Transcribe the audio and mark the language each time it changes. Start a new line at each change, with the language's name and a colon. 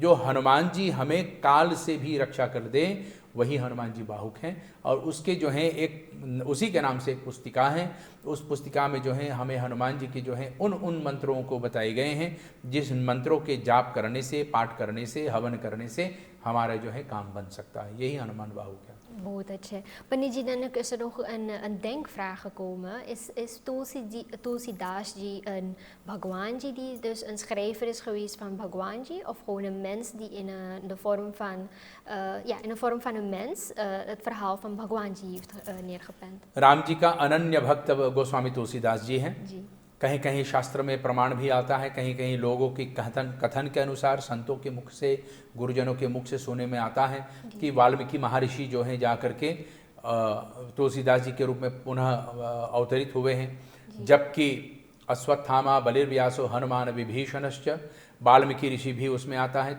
Hindi: जो हनुमान जी हमें काल से भी रक्षा कर दे वही हनुमान जी बाहुक हैं। और उसके जो है एक उसी के नाम से एक पुस्तिका है, उस पुस्तिका में जो है हमें हनुमान जी की जो है उन मंत्रों को बताए गए हैं जिस मंत्रों के जाप करने से, पाठ करने से, हवन करने से हमारा जो है काम बन सकता है। यही हनुमान बाहुक है। बहुत अच्छे।
Dutch: पंडित जी, dan is er nog een denkvraag gekomen. Is Tulsidas ji een Bhagwanji die dus een schrijver is geweest van Bhagwanji, of gewoon een mens die in de vorm van in de vorm van een mens het verhaal van Bhagwanji heeft neergepend?
Hindi: Ram ji का अनन्य भक्त गोस्वामी तुलसीदास जी हैं। कहीं कहीं शास्त्र में प्रमाण भी आता है, कहीं कहीं लोगों की कथन के अनुसार, संतों के मुख से, गुरुजनों के मुख से सुनने में आता है कि वाल्मीकि महर्षि जो हैं जा करके तुलसीदास जी के रूप में पुनः अवतरित हुए हैं, जबकि अश्वत्थामा बलिर्व्यासो हनुमान विभीषणश्च, वाल्मीकि ऋषि भी उसमें आता है।